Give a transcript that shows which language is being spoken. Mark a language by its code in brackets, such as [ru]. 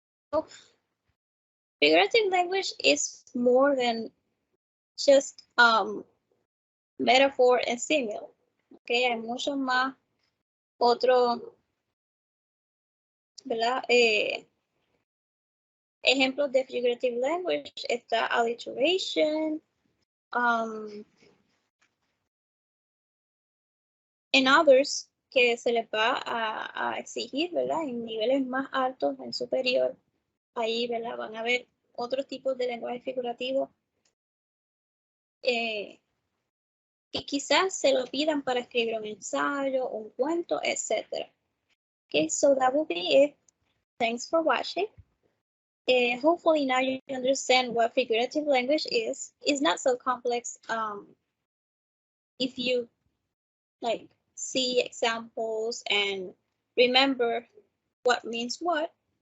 [en] So, figurative language is more than just metaphor and simile. [es] Okay, hay mucho más otro, ¿verdad? Ejemplos de figurative language está alliteration, en others que se les va a exigir, ¿verdad? En niveles más altos, en superior, ahí, ¿verdad? Van a ver otros tipos de lenguaje figurativo que quizás se lo pidan para escribir un ensayo, un cuento, etc. [en] Okay, so that will be it. Thanks for watching. Hopefully now you understand what figurative language is. It's not so complex if you like see examples and remember what means what.